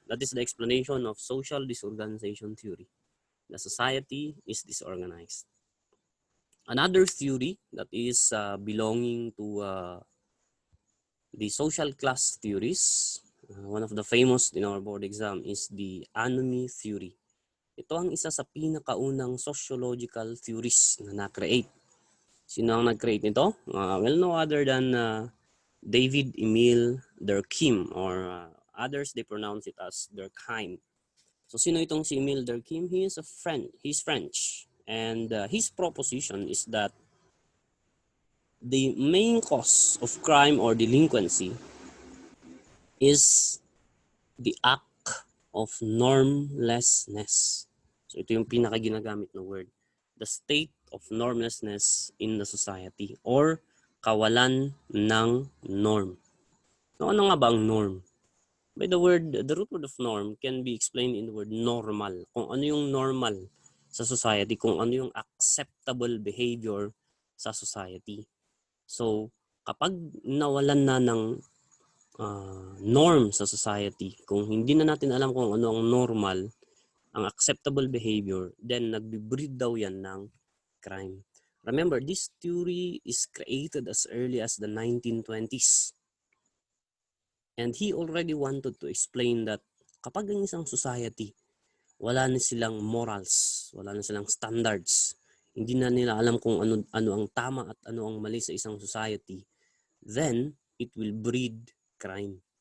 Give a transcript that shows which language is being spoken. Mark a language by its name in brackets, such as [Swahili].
[English] That is the explanation of social disorganization theory. The society is disorganized. Another theory that is belonging to the social class theories, one of the famous in our board exam is the anomy theory. [Filipino] Ito ang isa sa pinakaunang sociological theories na na-create. Sino ang nag-create nito? [English] Well, no other than David Emile Durkheim, or others they pronounce it as Durkheim. So [Filipino] sino itong si [English] Emile Durkheim? He's French, and his proposition is that the main cause of crime or delinquency is the act of normlessness. So [Filipino] ito yung pinaka-ginagamit na word. [English] The state of normlessness in the society, or [Filipino] kawalan ng norm. [English] So [Filipino] ano nga ba ang norm? [English] By the root word of norm can be explained in the word normal. [Filipino] Kung ano yung normal sa society, kung ano yung acceptable behavior sa society. So kapag nawalan na ng norm sa society, kung hindi na natin alam kung ano ang normal, ang acceptable behavior, then nagbe-breed daw yan ng crime. [English] Remember, this theory is created as early as the 1920s. And he already wanted to explain that [Filipino] kapag ang isang society, wala na silang morals, wala na silang standards, hindi na nila alam kung ano ang tama at ano ang mali sa isang society, [English] then it will breed crime.